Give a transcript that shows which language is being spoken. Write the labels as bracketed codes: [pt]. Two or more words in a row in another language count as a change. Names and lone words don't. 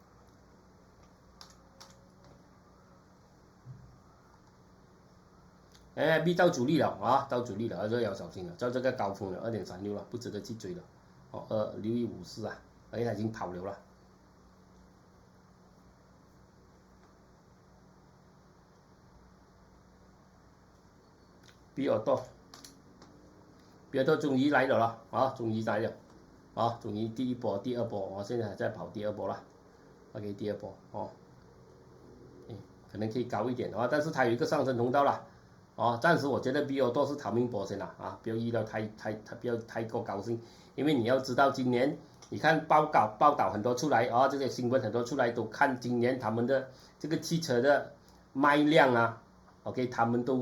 [zh] MNRB 到主力了啊，到主力了，這要小心了，到這個高峰了2.36了，不值得去追了。哦，6154啊，而且它已經跑了。比爾多終於來了啦，啊，終於來了，啊，終於第一波、第二波，我現在還在跑第二波啦，OK，第二波哦，可能可以高一點啊，但是它有一個上升通道啦，哦，暫時我覺得比爾多是逃命波先啦，啊，不要預料不要太過高興，因為你要知道今年你看報道很多出來啊，這些新聞很多出來都看今年他們的這個汽車的賣量啊 ，OK， 他們都。